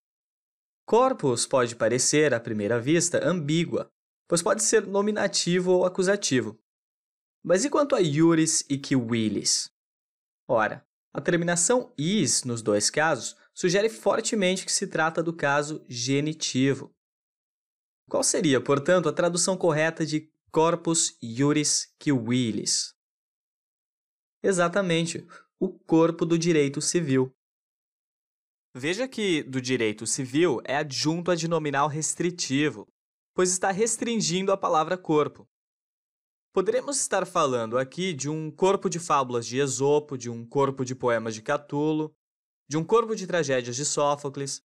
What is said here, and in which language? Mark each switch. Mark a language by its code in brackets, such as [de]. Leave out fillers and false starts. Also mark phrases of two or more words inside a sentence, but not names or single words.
[pt] Corpus pode parecer, à primeira vista, ambígua, pois pode ser nominativo ou acusativo. Mas e quanto a iuris e civilis? Ora, a terminação is nos 2 casos sugere fortemente que se trata do caso genitivo. Qual seria, portanto, a tradução correta de corpus juris civilis? Exatamente, o corpo do direito civil. Veja que do direito civil é adjunto adnominal restritivo, pois está restringindo a palavra corpo. Poderemos estar falando aqui de um corpo de fábulas de Esopo, de um corpo de poemas de Catulo, de um corpo de tragédias de Sófocles.